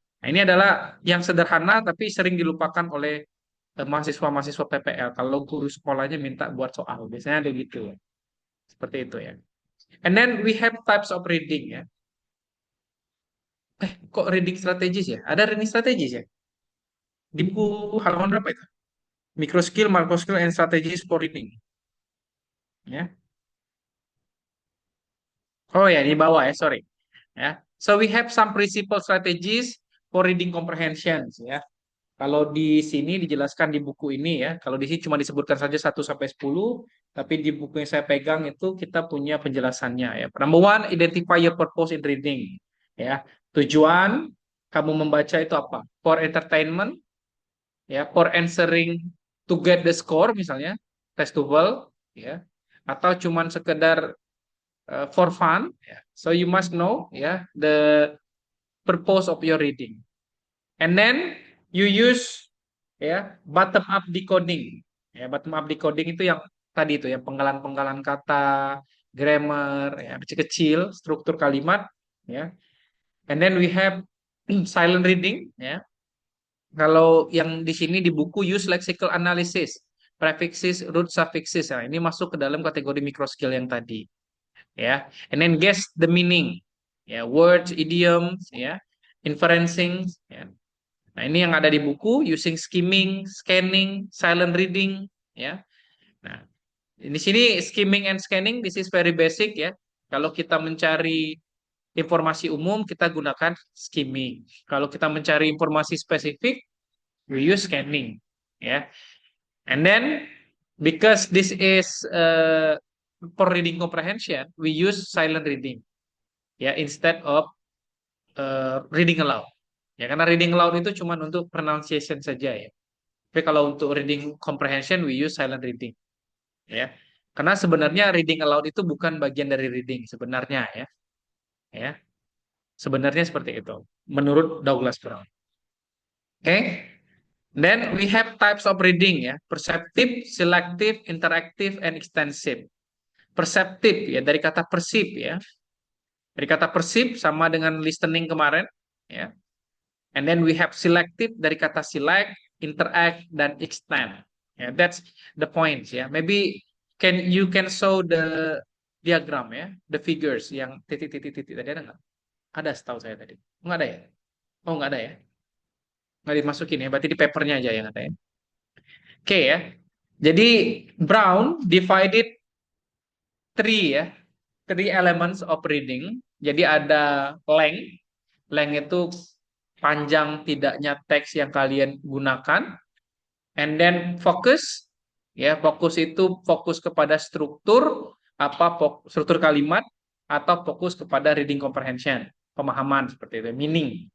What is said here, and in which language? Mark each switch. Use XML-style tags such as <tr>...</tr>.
<id>Nah, ini adalah yang sederhana tapi sering dilupakan oleh mahasiswa-mahasiswa PPL kalau guru sekolahnya minta buat soal. Biasanya ada gitu ya. Seperti itu ya.</id> <en>And then we have types of reading ya.</en> <id>Kok reading strategis ya? Ada reading strategis ya? Di buku halaman berapa itu?</id> <en>Micro skill, macro skill, and strategies for reading. Ya. Oh ya, di bawah ya, sorry. Ya. So we have some principal strategies for reading comprehensions ya.</en> <id>Kalau di sini dijelaskan di buku ini ya, kalau di sini cuma disebutkan saja 1 sampai 10, tapi di buku yang saya pegang itu kita punya penjelasannya ya.</id> <en>Number one, identify your purpose in reading.</en> <id>Ya, tujuan kamu membaca itu apa?</id> <en>For entertainment, ya, for answering to get the score misalnya, test to well, ya,</en> <id>atau cuman sekedar</id> <en>for fun. Ya. So you must know ya the purpose of your reading. And then you use ya bottom up decoding.</en> <id>Ya, bottom up decoding itu yang tadi itu ya penggalan-penggalan kata, grammar, ya kecil-kecil, struktur kalimat, ya.</id> <en>And then we have silent reading, ya.</en> <id>Kalau yang di sini di buku</id> <en>use lexical analysis, prefixes, root suffixes.</en> <id>Nah, ini masuk ke dalam kategori micro skill yang tadi, ya.</id> <en>And then guess the meaning. Ya, words, idioms, ya, inferencing, ya.</en> <id>Nah, ini yang ada di buku, using skimming, scanning, silent reading, ya.</id> <en>Nah, di sini skimming and scanning, this is very basic ya.</en> <id>Kalau kita mencari informasi umum, kita gunakan skimming. Kalau kita mencari informasi spesifik,</id> <en>we use scanning,</en> <id>ya.</id> <en>And then, because this is for reading comprehension, we use silent reading, ya, instead of reading aloud.</en> <id>Ya, karena reading aloud itu cuma untuk pronunciation saja ya. Tapi kalau untuk reading comprehension,</id> <en>we use silent reading.</en> <id>Ya, karena sebenarnya reading aloud itu bukan bagian dari reading sebenarnya ya. Ya, sebenarnya seperti itu. Menurut Douglas Brown. Oke.</id> <en>Then we have types of reading ya. Perceptive, selective, interactive, and extensive.</en> <id>Perceptive ya dari kata perceive ya. Dari kata perceive sama dengan listening kemarin ya.</id> <en>And then we have selective dari kata select, interact, dan extend. Yeah, that's the points ya. Maybe you can show the diagram</en> <id>ya, the figures yang titik-titik-titik tadi ada nggak? Ada setahu saya tadi. Nggak ada ya? Oh nggak ada ya? Nggak dimasukin ya? Berarti di papernya aja yang ada ya. Oke ya.</id> <en>Jadi Brown divided three elements of reading.</en> <id>Jadi ada length. Length itu panjang tidaknya teks yang kalian gunakan.</id> <en>And then focus,</en> <id>Ya, fokus itu fokus kepada struktur, struktur kalimat, atau fokus kepada reading comprehension, pemahaman seperti itu, meaning.</id>